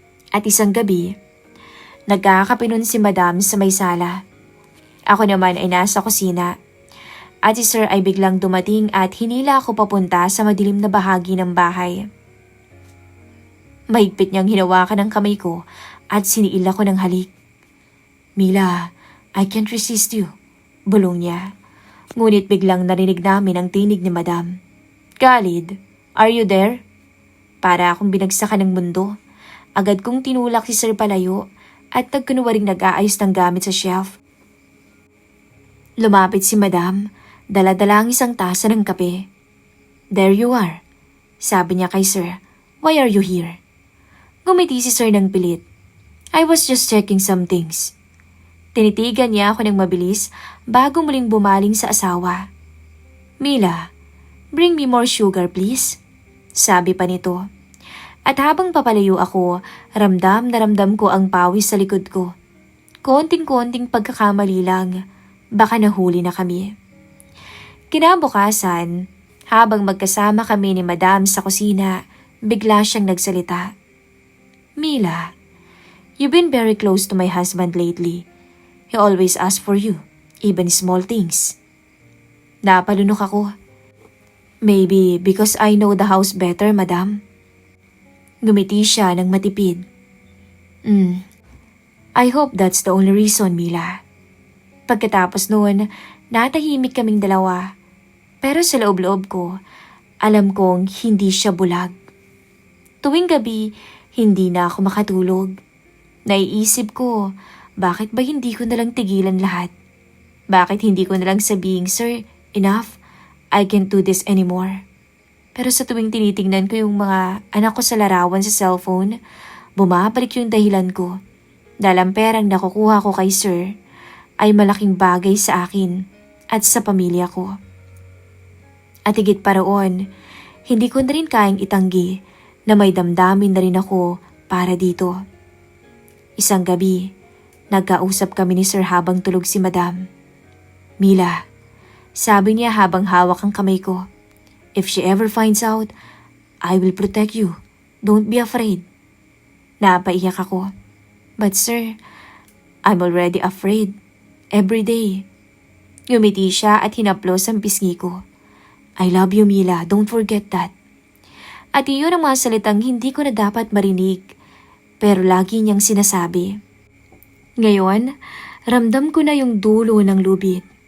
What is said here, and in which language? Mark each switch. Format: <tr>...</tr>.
<tl>At isang gabi, nagkakape nun si Madam sa may sala. Ako naman ay nasa kusina. At si Sir ay biglang dumating at hinila ako papunta sa madilim na bahagi ng bahay. Mahigpit niyang hinawakan ang kamay ko at siniil ako ng halik.</tl> <en>Mila, I can't resist you,</en> <tl>bulong niya. Ngunit biglang narinig namin ang tinig ni Madam.</tl> <en>Khalid, are you there?</en> <tl>Para akong binagsakan ng mundo. Agad kong tinulak si Sir palayo at nagkunwaring nag-aayos ng gamit sa shelf. Lumapit si Madam, dala-dala ang isang tasa ng kape.</tl> <en>There you are,</en> <tl>sabi niya kay Sir.</tl> <en>Why are you here?</en> <tl>Ngumiti si Sir ng pilit.</tl> <en>I was just checking some things.</en> <tl>Tinitigan niya ako ng mabilis bago muling bumaling sa asawa.</tl> <en>Mila, bring me more sugar please,</en> <tl>sabi pa nito. At habang papalayo ako, ramdam na ramdam ko ang pawis sa likod ko. Konting-konting pagkakamali lang, baka nahuli na kami. Kinabukasan, habang magkasama kami ni Madam sa kusina, bigla siyang nagsalita.</tl> <en>Mila, you've been very close to my husband lately. He always asks for you, even small things.</en> <tl>Napalunok ako.</tl> <en>Maybe because I know the house better, Madam.</en> <tl>Ngumiti siya ng matipid.</tl> <en>I hope that's the only reason, Mila.</en> <tl>Pagkatapos noon, natahimik kaming dalawa. Pero sa loob-loob ko, alam kong hindi siya bulag. Tuwing gabi, hindi na ako makatulog. Naiisip ko, bakit ba hindi ko nalang tigilan lahat? Bakit hindi ko nalang sabihing,</tl> <en>Sir, enough, I can't do this anymore.</en> <tl>Pero sa tuwing tinitingnan ko yung mga anak ko sa larawan sa cellphone, bumabalik yung dahilan ko. Dahil ang perang nakukuha ko kay Sir ay malaking bagay sa akin at sa pamilya ko. At higit pa roon, hindi ko na rin kayang itanggi na may damdamin na rin ako para dito. Isang gabi, nagkausap kami ni Sir habang tulog si Madam.</tl> <en>Mila,</en> <tl>sabi niya habang hawak ang kamay ko,</tl> <en>if she ever finds out, I will protect you. Don't be afraid.</en> <tl>Napaiyak ako.</tl> <en>But sir, I'm already afraid. Every day.</en> <tl>Ngumiti siya at hinaplos ang pisngi ko.</tl> <en>I love you, Mila. Don't forget that.</en> <tl>At iyon ang mga salitang hindi ko na dapat marinig, pero lagi niyang sinasabi. Ngayon, ramdam ko na yung dulo ng lubid.</tl>